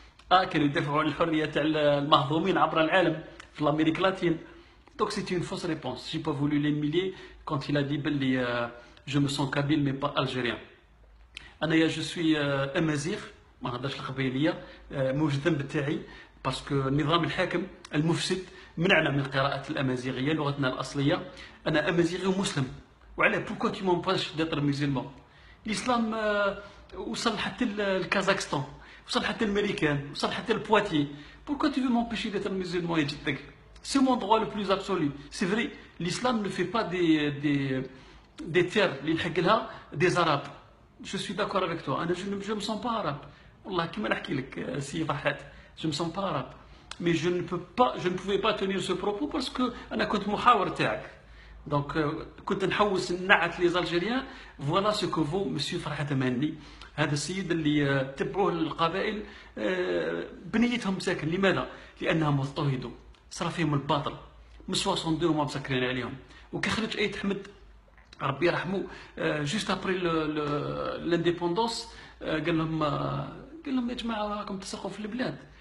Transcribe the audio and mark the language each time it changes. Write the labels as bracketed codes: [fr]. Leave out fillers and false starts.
[ar] كانوا يدافعوا عن الحريه تاع المهضومين عبر العالم في [fr] l'Amérique latine. Donc c'est une fausse réponse. J'ai pas voulu l'humilier quand il a dit je me sens kabyle mais pas algérien. [ar] أنا [fr] je suis [ar] أمازيغ، ما نهضرش القبيلية، موجود الذنب تاعي باسكو النظام الحاكم المفسد منعنا من قراءة الأمازيغية لغتنا الأصلية. أنا أمازيغي ومسلم، وعلاه بوركوا [fr] tu m'empêches d'être musulman. [ar] الإسلام وصل حتى الكازاخستان، وصل حتى الأمريكان، وصل حتى البواتي. [fr] Pourquoi tu veux m'empêcher d'être musulman [ar] يا جدك؟ [fr] C'est mon droit le plus absolu. C'est vrai, l'islam ne fait pas des terres des arabes. Je suis d'accord avec toi. Je ne me sens pas arabe. [ar] والله كيما نحكي لك سي فرحات، [fr] je me sens pas arabe. Mais je ne pouvais pas tenir ce propos parce que [ar] أنا كنت محاور تاعك. [fr] Donc [ar] كنت نحوس نعت لي زالجيريان. [fr] Voilà ce que vaut monsieur فرحات مهني. [ar] هذا السيد اللي تبعوه القبائل بنيتهم مساكن. لماذا؟ لأنهم اضطهدوا، صرا فيهم الباطل، من 62 هما مسكرين عليهم. وكي خرج ايت حمد ربي يرحمه جوست ابري لانديبوندونس قال لهم يا جماعه راكم تسرقوا في البلاد.